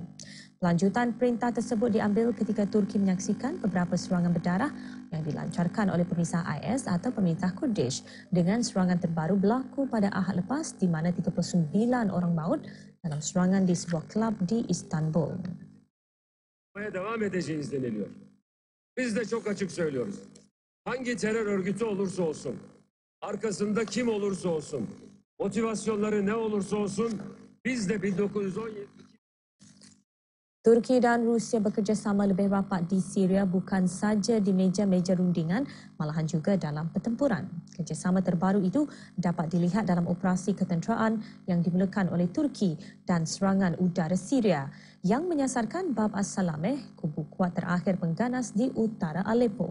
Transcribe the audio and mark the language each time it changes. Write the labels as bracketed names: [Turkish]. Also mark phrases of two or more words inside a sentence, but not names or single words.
[Malay] Lanjutan perintah tersebut diambil ketika Turki menyaksikan beberapa serangan berdarah yang dilancarkan oleh pemisah IS atau pemerintah Kurdish dengan serangan terbaru berlaku pada Ahad lepas di mana 39 orang maut dalam serangan di sebuah kelab di Istanbul. [Turkish] Devam edeceğiz deniliyor. Biz de çok açık söylüyoruz. Hangi terör örgütü olursa olsun, arkasında kim olursa olsun, motivasyonları ne olursa olsun, biz de 1917 [Malay] Turki dan Rusia bekerjasama lebih rapat di Syria bukan saja di meja-meja rundingan, malahan juga dalam pertempuran. Kerjasama terbaru itu dapat dilihat dalam operasi ketenteraan yang dimulakan oleh Turki dan serangan udara Syria yang menyasarkan Bab as-Salameh, kubu kuat terakhir pengganas di utara Aleppo.